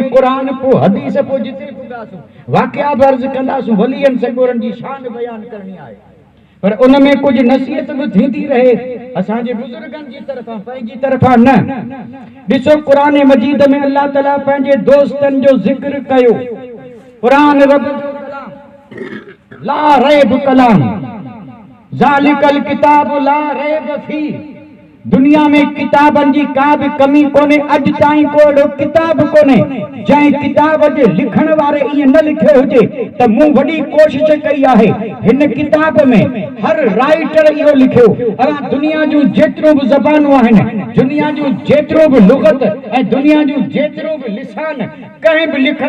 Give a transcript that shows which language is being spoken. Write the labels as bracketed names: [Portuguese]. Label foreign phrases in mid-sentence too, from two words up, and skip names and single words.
[Sindhi] क़ुरान पोइ हदीस पोइ जिते पुॼासीं वाक़िया बि अर्ज़ु कंदासीं वलीअनि सॻोरनि जी शान बयानु करणी आहे पर उन में कुछ नसीहत भी थींदी रहे असांजे बुजुर्गनि जी तरफ़ां पंहिंजी तरफ़ां न ॾिसो क़ुरान मजीद में अल्लाह ताला पंहिंजे दोस्तनि जो ज़िक्र कयो क़ुरान रब जो कलाम [Arabic] لا ريب [Sindhi] कलाम [Arabic] ذلك الكتاب لا ريب في [Sindhi] दुनिया में किताबनि जी का भी कमी कोन्हे अॼु ताईं को अहिड़ो किताब कोन्हे जंहिं किताब जे लिखण वारे ईअं न लिखियो हुजे त मूं वॾी कोशिश कई आहे हिन किताब में हर राइटर इहो लिखियो असां दुनिया जूं जेतिरो बि ज़बानूं आहिनि दुनिया जूं जेतिरो बि लुग़त ऐं दुनिया जूं जेतिरो बि लिसान कंहिं बि लिखण